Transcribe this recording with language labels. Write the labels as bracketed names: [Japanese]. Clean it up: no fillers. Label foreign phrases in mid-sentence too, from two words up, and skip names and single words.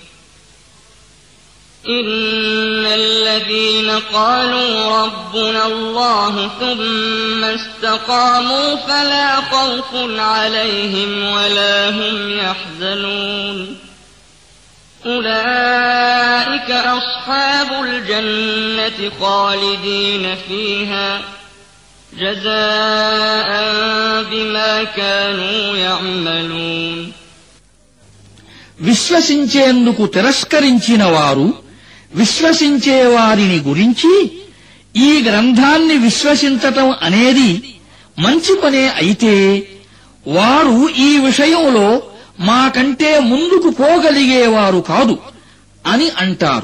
[Arabic] إن الذين قالوا ربنا الله ثم استقاموا فلا خوف عليهم ولا هم يحزنون أولئك أصحاب الجنة خالدين فيها جزاء بما كانوا يعملون [Telugu] విశ్వసించేందుకు తిరస్కరించిన వారు విశ్వసించే వారిని గురించి ఈ గ్రంథాన్ని విశ్వసించటం అనేది మంచి పనే అయితే వారు ఈ విషయంలో మాకంటే ముందుకు పోగలిగేవారు కాదు అని అంటారు.